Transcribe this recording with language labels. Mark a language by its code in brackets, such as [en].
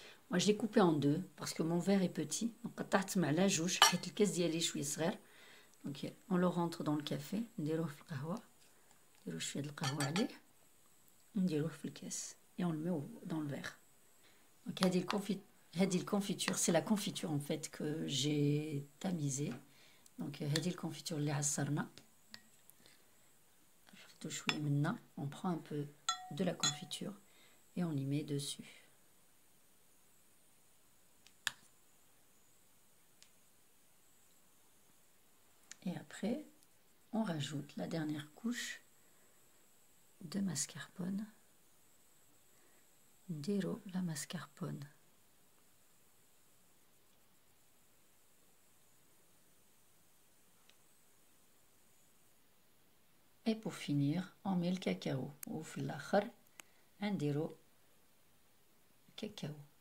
[fr] Moi je l'ai coupé en deux parce que mon verre est petit. [ar] Donc قطعت معلقه جوج حيت الكاس ديالي شويه صغير. [fr] Donc on le rentre dans le café، [ar] نديروه في القهوه، نديرو شويه د القهوه عليه، نديروه في الكاس [fr] et on le met dans le verre. Donc هذه الكونفيتور c'est la confiture en fait que j'ai tamisée. [ar] Donc هذه الكونفيتور اللي عصرنا نرفدو شويه منها. [fr] On prend un peu de la confiture et on y met dessus. Et après, on rajoute la dernière couche de mascarpone. [ar] نديرو la mascarpone. [fr] Et pour finir, on met le cacao. [ar] وفي الآخر نديرو cacao.